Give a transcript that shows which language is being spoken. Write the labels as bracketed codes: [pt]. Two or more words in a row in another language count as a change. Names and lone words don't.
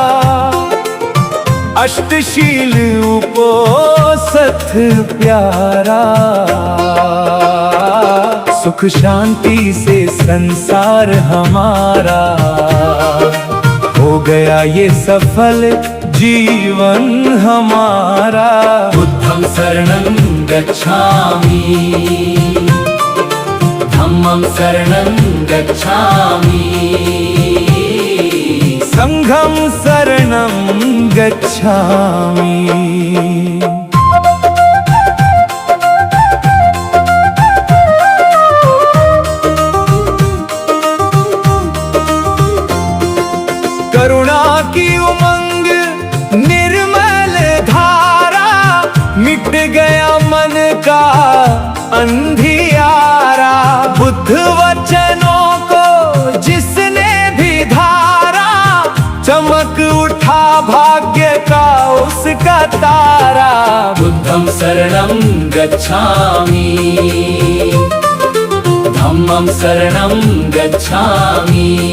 [hi] अष्टशील उपोसथ प्यारा, सुख शांति से संसार हमारा हो गया ये सफल जीवन हमारा। [pi] बुद्धं शरणं गच्छामि, धम्मं शरणं गच्छामि, संघं शरणं गच्छामि। [hi] करुणा की उमंग निर्मल धारा, मिट गया मन का अंधियारा। बुद्ध वचनों को जिसने भी धारा, चमक उठा भाग्य का उसका तारा। [pi] बुद्धं शरणं गच्छामि, धम्मं शरणं गच्छामि,